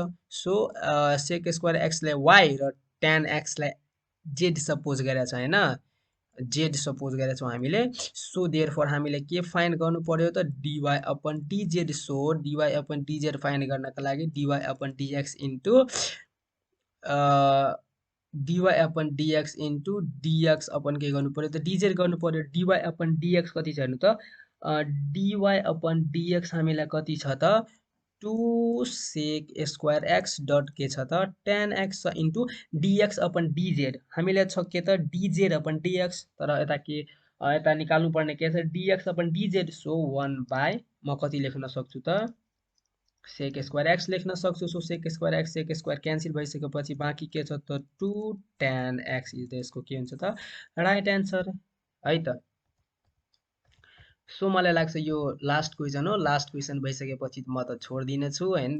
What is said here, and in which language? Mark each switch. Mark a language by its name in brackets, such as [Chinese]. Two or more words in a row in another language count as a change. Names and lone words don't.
[Nepali] सो [English] sec square x [Nepali] लाई y र tan x लाई z सपोज गरेछ हैन, z सपोज गरेछौँ हामीले। सो देयरफोर हामीले के फाइन्ड गर्नु पर्यो त [English] dy upon dz. [Nepali] सो [English] dy upon dz [Nepali] फाइन्ड गर्नका लागि [English] dy upon dx into dy upon dx into dx upon [Nepali] के गर्नु पर्यो त dz गर्नु पर्यो। [English] dy upon dx [Nepali] कति छ हेर्नु त [English] dy upon dx [Nepali] हामीलाई कति छ त [English] 2 sec square x dot [Nepali] के छ त [English] tan x into dx upon dz [Nepali] हामीलाई छ के त [English] dz upon dx, [Nepali] तर यता के यता निकाल्नु पर्ने के छ [English] dx upon dz. [Nepali] सो 1 बाई म कति लेख्न सक्छु त [English] sec square x [Nepali] लेख्न सक्छु। सो [English] sec square [Nepali] क्यान्सल भइसकेपछि बाँकी के छ त [English] 2 tan x is [Nepali] यसको के हुन्छ त [English] right answer [Nepali] है त। सो मलाई लाग्छ यो [English] last question [Nepali] हो। [English] last question [Nepali] भइसकेपछि म त छोडिदिनेछु हैन।